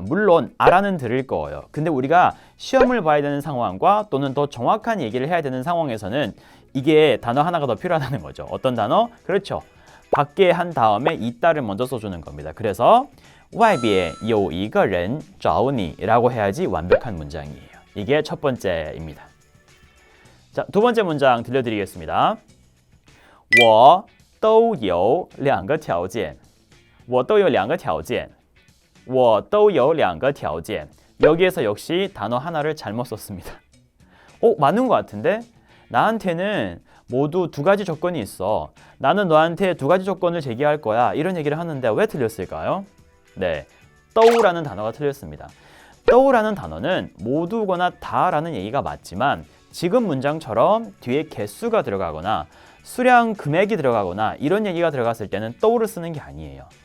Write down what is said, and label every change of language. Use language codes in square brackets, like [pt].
[ko] 물론 알아는 들을 거예요. 근데 우리가 시험을 봐야 되는 상황과 또는 더 정확한 얘기를 해야 되는 상황에서는 이게 단어 하나가 더 필요하다는 거죠. 어떤 단어? 그렇죠. 밖에 한 다음에 있다를 먼저 써주는 겁니다. 그래서 [zh] 外边有一个人找你 [ko] 라고 해야지 완벽한 문장이에요. 이게 첫 번째입니다. 자, 두 번째 문장 들려드리겠습니다. [zh] 我都有两个条件我都有两个条件我都有两个条件 [ko] 여기에서 역시 단어 하나를 잘못 썼습니다. 맞는 것 같은데? 나한테는 모두 두 가지 조건이 있어. 나는 너한테 두 가지 조건을 제기할 거야. 이런 얘기를 하는데 왜 틀렸을까요? 네, 떠우라는 단어가 틀렸습니다. 떠우라는 단어는 모두거나 다라는 얘기가 맞지만 지금 문장처럼 뒤에 개수가 들어가거나 수량 금액이 들어가거나 이런 얘기가 들어갔을 때는 떠우를 쓰는 게 아니에요.